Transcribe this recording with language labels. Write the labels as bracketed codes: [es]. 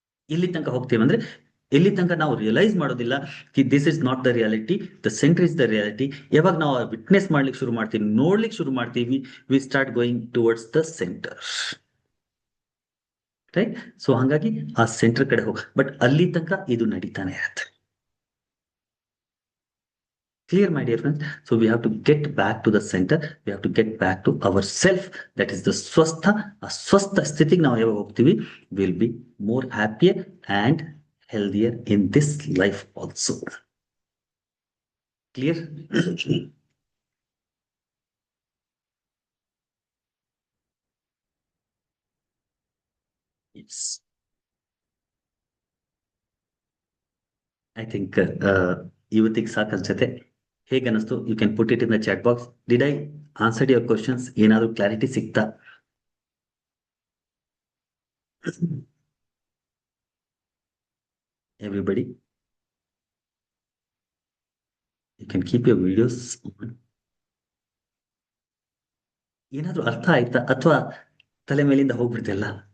[kn] ಎಲ್ಲಿ ತನಕ ಹೋಗ್ತೀವಿ ಅಂದ್ರೆ, ಎಲ್ಲಿ ತನಕ ನಾವು ರಿಯಲೈಸ್ ಮಾಡೋದಿಲ್ಲ ಕಿ [en] this is not the reality, [kn] the centre is the reality. ಯಾವಾಗ ನಾವು ವಿಟ್ನೆಸ್ ಮಾಡ್ಲಿಕ್ಕೆ ಶುರು ಮಾಡ್ತೀವಿ, ನೋಡ್ಲಿಕ್ಕೆ ಶುರು ಮಾಡ್ತೀವಿ, [en] We start going towards the centre. [kn] Right? So ಹಂಗಾಗಿ ಆ ಸೆಂಟರ್ ಕಡೆ ಹೋಗ, ಬಟ್ ಅಲ್ಲಿ ತನಕ ಇದು ನಡೀತಾನೆ ಇರುತ್ತೆ. [en] Clear, my dear friends? So we have to get back to the center. We have to get back to ourself. That is the swastha. A swastha [kn] ಸ್ಥಿತಿಗೆ ನಾವು ಯಾವಾಗ ಹೋಗ್ತೀವಿ, [en] we'll be more happier and healthier in this life also. Clear? Yes. I think [kn] ಇವತ್ತಿಗೆ ಸಾಕು ಅನ್ಸುತ್ತೆ. ಹೇಗೆ ಅನಿಸ್ತು? [en] You can put it in the chat box. Did I answer your questions? [kn] ಏನಾದರೂ ಕ್ಲಾರಿಟಿ ಸಿಗ್ತಾ? [en] Everybody, you can keep your videos on. [kn] ಏನಾದ್ರೂ ಅರ್ಥ ಆಯ್ತಾ ಅಥವಾ ತಲೆ ಮೇಲಿಂದ ಹೋಗ್ಬಿಡ್ತಿಲ್ಲ?